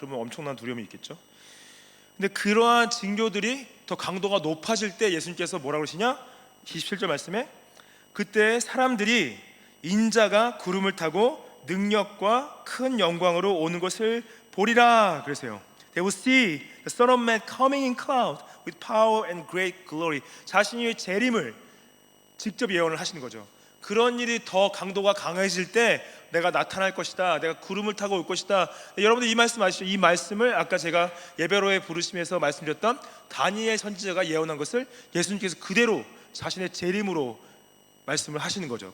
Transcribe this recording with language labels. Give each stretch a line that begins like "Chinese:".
Korean: 그러면 엄청난 두려움이 있겠죠. 근데 그러한 징조들이 더 강도가 높아질 때 예수님께서 뭐라고 그러시냐? 27절 말씀에 그때 사람들이 인자가 구름을 타고 능력과 큰 영광으로 오는 것을 보리라 그러세요.
English: They will see the Son of Man coming in cloud with power and great glory.
Korean: 자신의 재림을 직접 예언을 하시는 거죠. 그런 일이 더 강도가 강해질 때 내가 나타날 것이다. 내가 구름을 타고 올 것이다. 여러분들 이 말씀 아시죠? 이 말씀을 아까 제가 예배로의 부르심에서 말씀드렸던 다니엘 선지자가 예언한 것을 예수님께서 그대로 자신의 재림으로 말씀을 하시는 거죠.